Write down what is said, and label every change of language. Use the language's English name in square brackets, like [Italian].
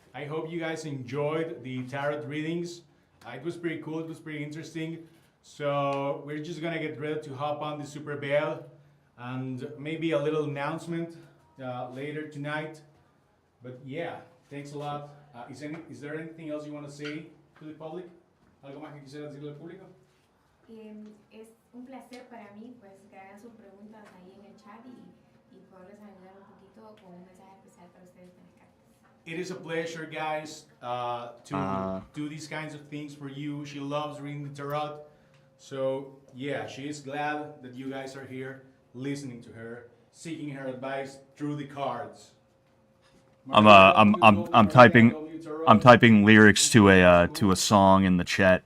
[English] I hope you guys enjoyed the tarot readings. It was pretty cool. It was pretty interesting. So we're just gonna get ready to hop on the Super Bell and maybe a little announcement later tonight. But yeah, thanks a lot. Is there anything else you want to say to the public? [Spanish] ¿Algo más que quisiera decirle al público? Es un placer para mí pues que hagan sus preguntas ahí en el chat y y poderles ayudar un poquito con un mensaje especial para ustedes en las cartas. [English] It is a pleasure, guys, to do these kinds of things for you. She loves reading the tarot. So, yeah, she is glad that you guys are here listening to her, seeking her advice through the cards. I'm typing lyrics to a song in the chat.